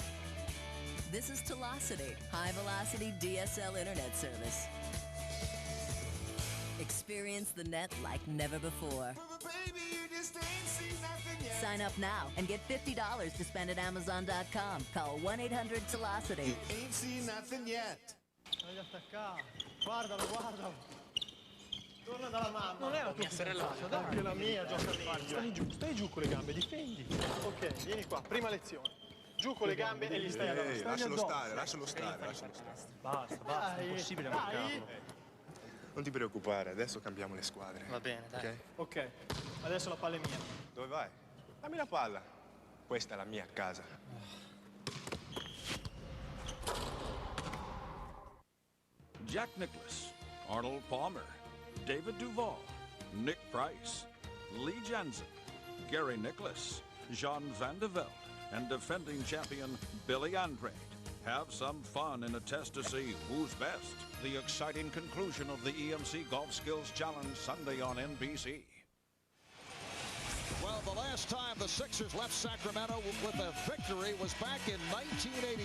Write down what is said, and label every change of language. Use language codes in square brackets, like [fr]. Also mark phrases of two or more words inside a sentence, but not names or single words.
[en] This is Velocity, high velocity DSL internet service. Experience the net like never before. But baby, you just ain't seen nothing yet. Sign up now and get $50 to spend at Amazon.com. Call 1-800-Velocity. You ain't seen nothing yet. [it] Voglio attaccare. Guardalo, guardalo. Torna dalla mamma. Non è la tua sorellaccia, dai. Anche la mia gioca meglio. Stai giù con le gambe, difendi. Ok, vieni qua, prima lezione. Giù con le gambe e gli stai addosso. Lascialo stare, lascialo stare, lascialo stare. Basta, è impossibile marcarlo. Non ti preoccupare, adesso cambiamo le squadre. Va bene, dai. Ok, adesso la palla è mia. Dove vai? Dammi la palla. Questa è la mia casa. [en] Jack Nicklaus, Arnold Palmer, David Duval, Nick Price, Lee Jensen, Gary Nicholas, Jean Van de Velde, and defending champion Billy Andrade. Have some fun in a test to see who's best. The exciting conclusion of the EMC Golf Skills Challenge Sunday on NBC. Well, the last time the Sixers left Sacramento with a victory was back in 1989.